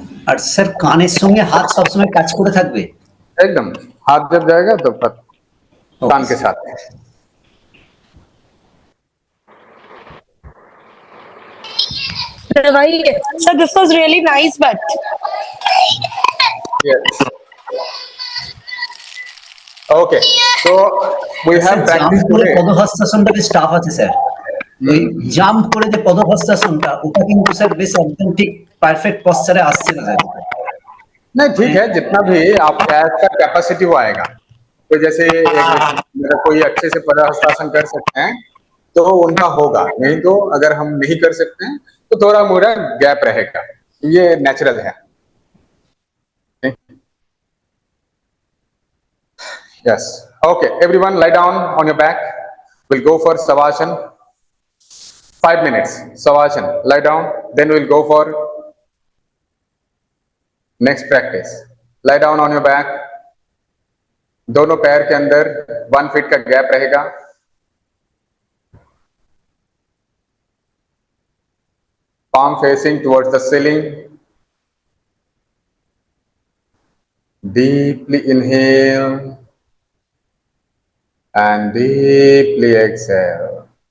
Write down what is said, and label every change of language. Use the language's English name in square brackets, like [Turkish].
[Bangla] আর sir কানের সঙ্গে হাত সবসময় কাজ করে থাকবে [Hindi] एकदम हाथ जब जाएगा तो कान के साथ. [English] So this was really nice, but Yes. Okay, so we have jump practiced [Bangla] করে [English] today. [Bangla] পদহস্তাসনটা বেশ টাফ আছে স্যার ওই জাম্প করে যে পদহস্তাসনটা ওটা কিন্তু স্যার বেশ একদম ঠিক পারফেক্ট পশ্চারে আসছে না স্যার [Hindi] नहीं, ठीक है, जितना भी आपका कैपेसिटी वो आएगा. तो जैसे अगर कोई अच्छे से पदहस्तासन कर सकते हैं तो उनका होगा, नहीं तो अगर हम नहीं कर सकते हैं तो थोड़ा मोड़ा गैप रहेगा, ये नेचुरल है. [English] Yes. Okay, everyone lie down on your back. We'll go for Savasana. 5 minutes. Savasana. Lie down. Then we'll go for next practice. Lie down on your back. [Hindi] दोनों पैर के अंदर 1 फीट का गैप रहेगा. [English] Palm facing towards the ceiling. Deeply inhale and deeply exhale.